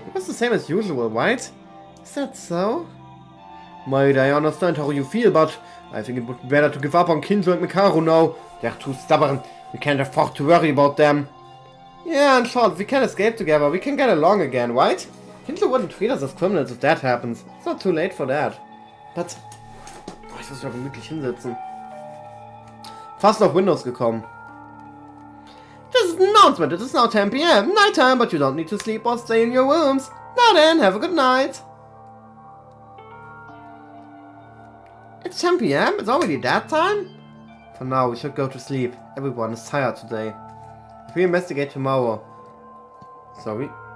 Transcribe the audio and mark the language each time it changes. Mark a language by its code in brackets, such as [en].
[en] He was the same as usual, right? Is that so? Maida, I understand how you feel, but I think it would be better to give up on Kindlo and Mekaru now. They're too stubborn. We can't afford to worry about them. Yeah, in short, if we can escape together, we can get along again, right? Kindlo wouldn't treat us as criminals if that happens. It's not too late for that. But... [de] Oh, ich muss mich gemütlich hinsetzen. Fast auf Windows gekommen. [en] This is an announcement. It is now 10 PM. Nighttime, but you don't need to sleep or stay in your rooms. Now then, have a good night. It's 10 PM? It's already that time? For now, we should go to sleep. Everyone is tired today. If we investigate tomorrow... Sorry?